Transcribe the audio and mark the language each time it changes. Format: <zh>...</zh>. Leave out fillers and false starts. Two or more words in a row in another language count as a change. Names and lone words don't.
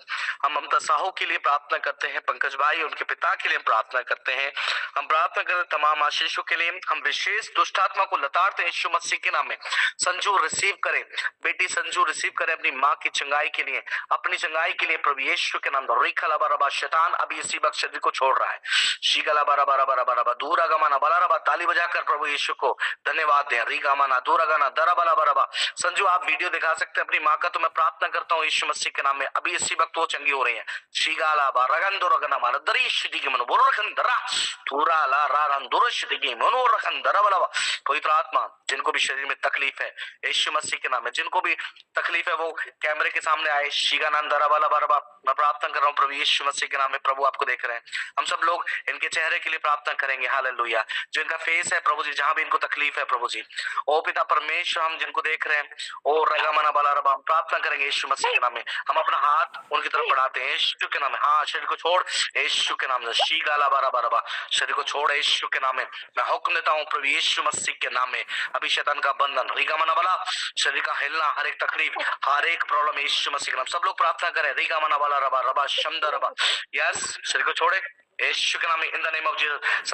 <hi>हम ममता साहू के लिए प्रार्थना करते हैं, पंकज भाई उनके पिता के लिए प्रार्थना करते हैं। हम प्रार्थना करते हैं तमाम आशीषों के लिए। हम विशेष दुष्ट आत्मा को लताड़ते हैं यीशु मसीह के नाम में। संजू रिसीव करे, बेटी संजू रिसीव करे अपनी माँ की चंगाई के लिए, अपनी चंगाई के लिए प्रभु यीशु के नाम। रिखला शैतान अभी इसी वक्त शरीर को छोड़ रहा है। शीगला बारा बारा बारा बारा दूरा गमाना बला रबा, ताली बजाकर प्रभु यीशु को धन्यवाद दें। रिगामाना दूरागाना दरा बला बराबा। संजू आप वीडियो दिखा सकते हैं अपनी माँ का, तो मैं प्रार्थना करता हूँ यीशु मसीह के नाम में अभी इसी वक्त वो चंगी हो रही है। शीगाला बा रगन दो रगना मारा दरी शिदी की मनो बोलो रखन दरा थूरा ला रा रन दुर शिदी की मनो रखन दरा बला। पवित्र आत्मा जिनको भी शरीर में तकलीफ है यीशु मसीह के नाम में, जिनको भी तकलीफ है वो कैमरे के सामने आए। शीगानंद दरा बला बराबा। मैं प्रार्थना कर रहा हूँ प्रभु यीशु मसीह के नाम में। प्रभु आपको देख रहे हैं, हम सब लोग इनके चेहरे के लिए प्रार्थना करेंगे। हालेलुया। जो इनका फेस है प्रभु जी, जहां भी इनको तकलीफ है प्रभु जी, ओ पिता परमेश्वर हम जिनको देख रहे हैं, ओ रगामना बाला रबा, हम प्रार्थना करेंगे यीशु मसीह के नाम में। हम अपना हाथ उनकी तरफ बढ़ाते हैं यीशु के नाम में। हाँ, शरीर को छोड़ यीशु के नाम में। शीगाला बारा बारा बा, शरीर को छोड़ यीशु के नाम में। मैं हुक्म देता हूँ प्रभु यीशु मसीह के नाम में, अभी शैतान का बंधन रिगामना वाला, शरीर का हिलना, हर एक तकलीफ, हर एक प्रॉब्लम यीशु मसीह के नाम। सब लोग प्रार्थना करें। रिगामना वाला रबा रबा शमदा रबा। यस, शरीर को छोड़े यीशु के नाम में,</hi> <en>in the name of Jesus.</en>